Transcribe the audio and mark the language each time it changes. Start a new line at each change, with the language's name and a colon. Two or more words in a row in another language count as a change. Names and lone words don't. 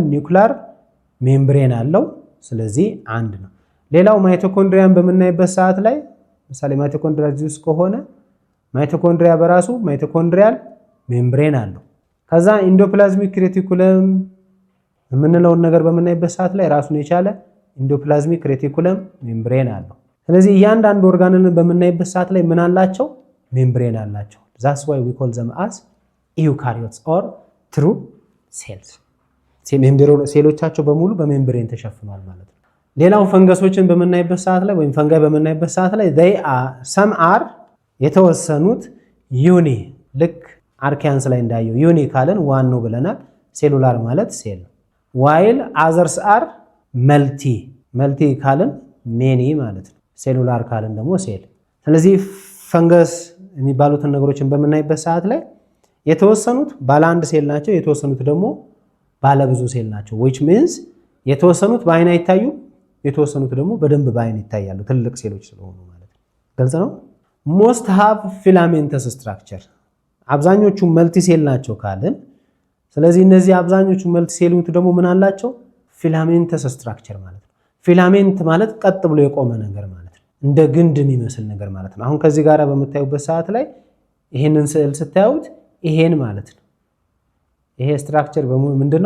English: nuclear membrane
Amharic: አለው። ስለዚህ አንድ ነው። ሌላው ማይቶኮንድሪያን በምናይበት ሰዓት ላይ ምሳሌ ማይቶኮንድሪያ ጁስ ከሆነ ማይቶኮንድሪያ በራሱ
English: mitochondrial membrane
Amharic: አለው። ከዛ
English: endoplasmic reticulum
Amharic: የምንለውን ነገር በምናይበት ሰዓት ላይ ራሱን የቻለ
English: endoplasmic reticulum membrane
Amharic: አለው። ስለዚህ እያንዳንዱ ኦርጋኔልን በምናይበት ሰዓት ላይ ምን አላቸው? ሜምብሬን አላቸው።
English: that's why we call them as eukaryotes or true cells።
Amharic: ሴሎቻቸው በሙሉ በሜምብሬን ተሸፍኗል ማለት ነው። ሌላው ፈንገሶችን በምናይበት ሰዓት ላይ ወይም ፈንጋይ በምናይበት ሰዓት ላይ
English: some are
Amharic: የተወሰኑት ዩኒ፣ ልክ አርኪያንስ ላይ እንዳየው ዩኒ ካለን ዋን ነው ብለናል። ሴሉላር ማለት ሴል ነው።
English: while others are
Amharic: መልቲ ካለን ሜኒ ማለት ነው። ሴሉላር ካለን ደግሞ ሴል። ስለዚህ ፈንገስ የሚባሉትን ነገሮችን በምናይበት ሰዓት ላይ የተወሰኑት ባለ አንድ ሴል ናቸው፣ የተወሰኑት ደግሞ ባለ ብዙ ሴል ናቸው።
English: which means
Amharic: የተወሰኑት በአይን አይታዩ፣ የተወሰኑት ደግሞ በደንብ በአይን ይታያሉ፣ ትልቅ ሴሎች ስለሆኑ ማለት ነው። ግልጽ ነው።
English: most have filamentous structure።
Amharic: አብዛኞቹ
English: multi cell
Amharic: ናቸው ካልን ስለዚህ እነዚህ አብዛኞቹ መልቲ ሴሎች ደግሞ ምን አላቸው?
English: filamentous structure
Amharic: ማለት ነው። ፊላሜንት ማለት ቀጥ ብሎ የቆመ ነገር ማለት ነው። እንደ ግንድ የሚመስል ነገር ማለት ነው። አሁን ከዚህ ጋር በምታዩበት ሰዓት ላይ ይሄንን ስዕል ስታዩት ይሄን ማለት ነው። ይሄ ስትራክቸር በሙሉ ምንድነው?